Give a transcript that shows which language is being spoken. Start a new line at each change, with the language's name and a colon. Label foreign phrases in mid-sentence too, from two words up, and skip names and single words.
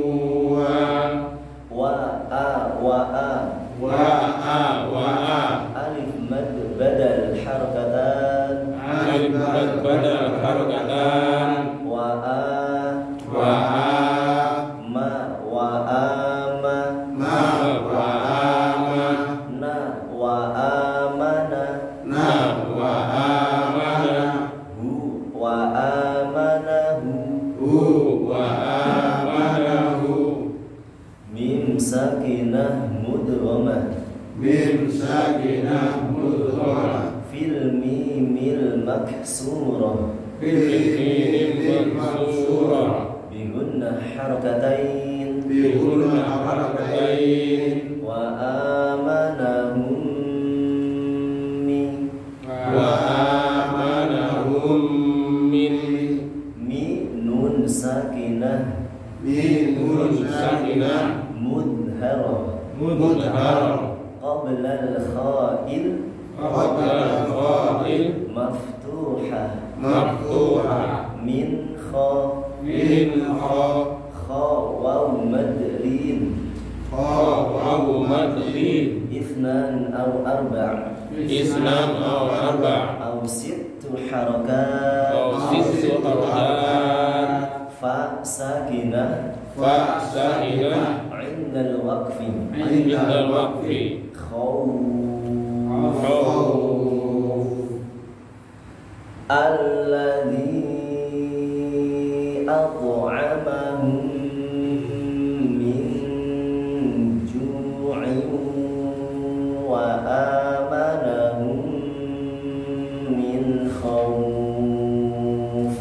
Arabic: و مد بدل حركتان ألف مد بدل حركتان وَ أَ وَ أَ مَ وَ آمَ مَ وَ آمَ نَ وَآمَنَ نَ وَآمَنَ هُ وَآمَنَهُ هُ وَآمَنَهُ ميم ساكنة مدغمة ميم ساكنة مدغمة في الميم المكسورة في الميم مكسورة بغنة حركتين بغنة حركتين وآمنهم وآمنهم من مِ نون ساكنة من نون ساكنة mudharah mudharah قبل الخاء قبل الخاء maftuhah maftuhah من خَ من خَ واو مد لين خَ واو مد لين اثنان أو أربع' إسلام أو أربع' أو ست حركات أو ست حركات فَ ساكنة فَ ساكنة عند الوقف عند الوقف خوف الذي أطعمهم من جوع وآمنهم من خوف